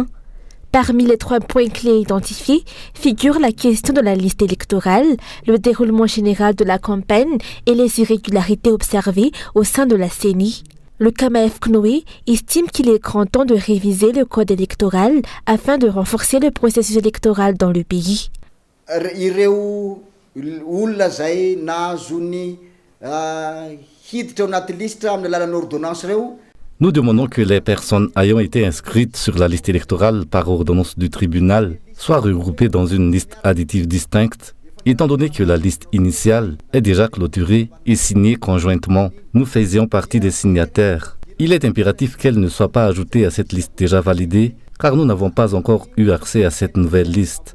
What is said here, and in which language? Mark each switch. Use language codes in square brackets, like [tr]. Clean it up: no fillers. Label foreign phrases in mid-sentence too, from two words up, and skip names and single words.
[fr] Parmi les 3 points clés identifiés figure la question de la liste électorale, le déroulement général de la campagne et les irrégularités observées au sein de la CENI. Le Kamaev Knoé estime qu'il est grand temps de réviser le code électoral afin de renforcer le processus électoral dans le pays. [mg] Olona zay nahazony hiditra ao anaty listra amin'ny alalan'ny ordonnance reo. [fr] Nous demandons que les personnes ayant été inscrites sur la liste électorale par ordonnance du tribunal soient regroupées dans une liste additive distincte, étant donné que la liste initiale est déjà clôturée et signée conjointement. Nous faisions partie des signataires. Il est impératif qu'elle ne soit pas ajoutée à cette liste déjà validée, car nous n'avons pas encore eu accès à cette nouvelle liste.